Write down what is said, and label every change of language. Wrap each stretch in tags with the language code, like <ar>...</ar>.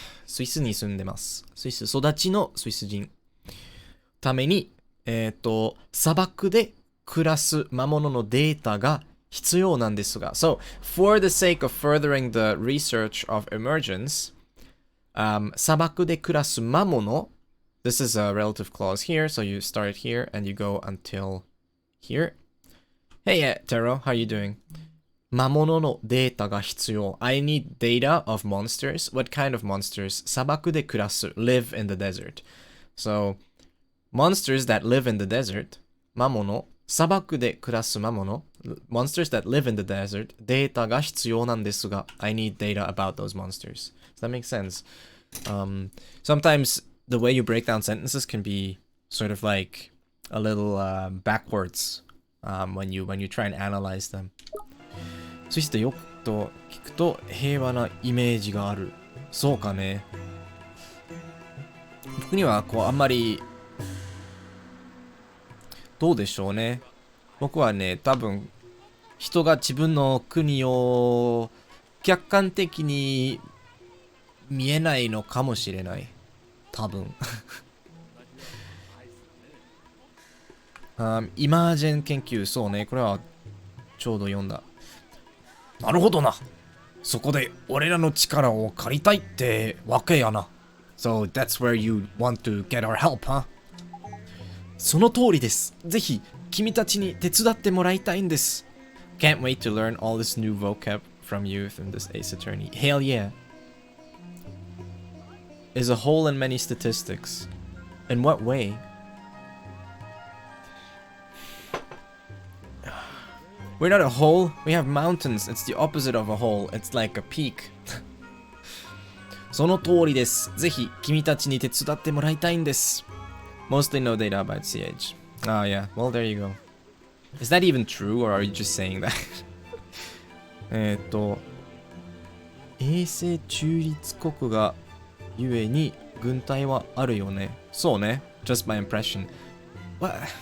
<ja>スイスに住んでます。スイス育ちのスイス人。ために、砂漠で暮らす魔物のデータが必要なんですが。</ja> <en>So, for the sake of furthering the research of emergence,</en> <ja>砂漠で暮らす魔物</ja> <en>This is a relative clause here, so you start here and you go until here. Hey, Taro, how are you doing?</en> <ja>魔物のデータが必要</ja> <en>I need data of monsters. What kind of monsters?</en> <ja>砂漠で暮らす</ja> <en>live in the desert. So, monsters that live in the desert</en> <ja>魔物砂漠で暮らす魔物</ja> <en>Monsters that live in the desert</en> <ja>データが必要なんですが</ja> <en>I need data about those monsters. Does that make sense? Sometimes the way you break down sentences can be sort of like a little backwards when you try and analyze them.</en> <ja>そしてよくと聞くと平和なイメージがある。そうかね。僕にはこうあんまりどうでしょうね。僕はね、多分人が自分の国を客観的に見えないのかもしれない。多分。イマージェン研究、そうね、これはちょうど読んだ。なるほどな。そこで俺らの力を借りたいってわけやな。</ja> <en>So that's where you want to get our help, huh?</en> <ja>その通りです。ぜひ君たちに手伝ってもらいたいんです。</ja> <en>Can't wait to learn all this new vocab from youth and this Ace Attorney. Hell yeah. Is a whole in many statistics. In what way? We're not a hole, we have mountains. It's the opposite of a hole. It's like a peak.</en> <ja>その通りです。ぜひ君たちに手伝ってもらいたいんです。</ja> <en>Mostly no data about CH. Oh yeah, well there you go. Is that even true or are you just saying that?</en> <ja>衛星中立国がゆえに軍隊はあるよね。そうね。</ja> <en>Just my impression. What?</en>